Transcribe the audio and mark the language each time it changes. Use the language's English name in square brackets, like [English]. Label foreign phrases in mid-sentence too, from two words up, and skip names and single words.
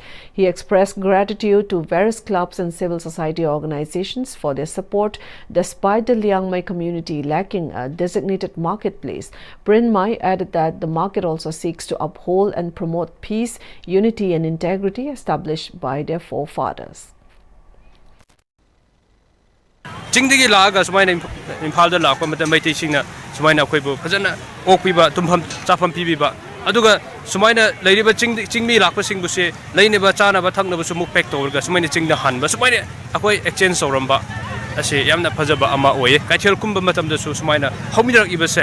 [English] He expressed gratitude to various clubs and civil society organizations for their support despite the Liangmai community lacking a designated marketplace. Prinmai added that the market also seeks to uphold and promote peace, unity and integrity established by their forefathers. [Manipuri] ꯆꯤꯡꯗꯒꯤ ꯂꯥꯛꯑꯒ ꯁꯨꯃꯥꯏꯅ ꯏꯝꯐꯥꯜꯗ ꯂꯥꯛꯄ ꯃꯇꯝ ꯃꯩꯇꯩꯁꯤꯡꯅ ꯁꯨꯃꯥꯏꯅ ꯑꯩꯈꯣꯏꯕꯨ ꯐꯖꯅ ꯑꯣꯛꯄꯤꯕ ꯇꯨꯝꯐꯝ ꯆꯥꯐꯝ ꯄꯤꯕꯤꯕ ꯑꯗꯨꯒ ꯁꯨꯃꯥꯏꯅ ꯂꯩꯔꯤꯕ ꯆꯤꯡꯃꯤ ꯂꯥꯛꯄꯁꯤꯡꯕꯨꯁꯦ ꯂꯩꯅꯕ ꯆꯥꯅꯕ ꯊꯛꯅꯕꯁꯨ ꯑꯃꯨꯛ ꯄꯦꯛ ꯇꯧꯔꯒ ꯁꯨꯃꯥꯏꯅ ꯆꯤꯡꯗ ꯍꯟꯕ ꯁꯨꯃꯥꯏꯅ ꯑꯩꯈꯣꯏ ꯑꯦꯛꯆꯦꯟꯖ ꯇꯧꯔꯝꯕ ꯑꯁꯤ ꯌꯥꯝꯅ ꯐꯖꯕ ꯑꯃ ꯑꯣꯏꯌꯦ ꯀꯩꯊꯦꯜ ꯀꯨꯝꯕ ꯃꯇꯝꯗꯁꯨ ꯁꯨꯃꯥꯏꯅ ꯍꯧꯃꯤꯟꯅꯔꯛꯏꯕꯁꯦ